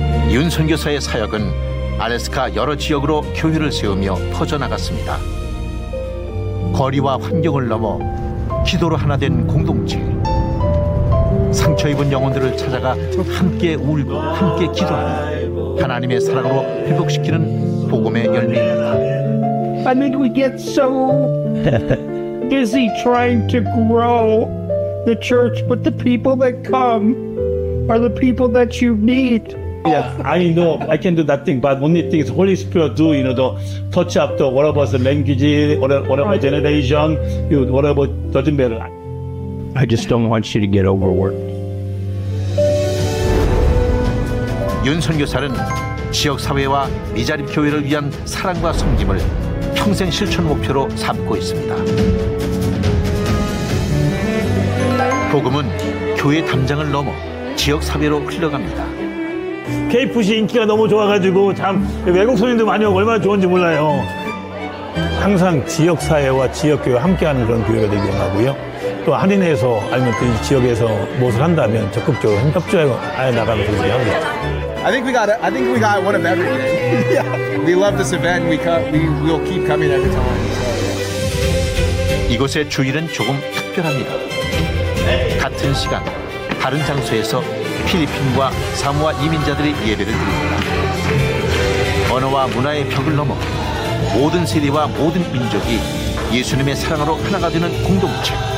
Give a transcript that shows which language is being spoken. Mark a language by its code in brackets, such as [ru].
[ko] 윤 선교사의 사역은 알래스카 여러 지역으로 교회를 세우며 퍼져나갔습니다. 거리와 환경을 넘어 기도로 하나 된 공동체, 상처 입은 영혼들을 찾아가 함께 울고 함께 기도하는 하나님의 사랑으로 회복시키는 복음의 열매입니다. [en] I mean, we get so busy trying to grow the church, but the people that come are the people that you need. Yes, I know I can do that thing, but only thing is Holy Spirit do, the touch up the whatever the language, whatever generation, whatever doesn't matter. I just don't want you to get overworked. [ko] 윤 선교사는 지역 사회와 미자립 교회를 위한 사랑과 섬김을 평생 실천 목표로 삼고 있습니다. 복음은 교회 담장을 넘어 지역 사회로 흘러갑니다. KFC 인기가 너무 좋아가지고 참 외국 손님도 많이 오고 얼마나 좋은지 몰라요. 항상 지역 사회와 지역 교회와 함께하는 그런 교회가 되기 원하고요. 또 할인해서 아니면 또 이 지역에서 무엇을 한다면 적극적으로 협조해 나가는 그렇게 하고 있죠. [en] I think we got one of everything. We love this event. We'll keep coming every time. [ko] 이곳의 주일은 조금 특별합니다. 같은 시간, 다른 장소에서 필리핀과 사모아 이민자들이 예배를 드립니다. 언어와 문화의 벽을 넘어 모든 세대와 모든 민족이 예수님의 사랑으로 하나가 되는 공동체.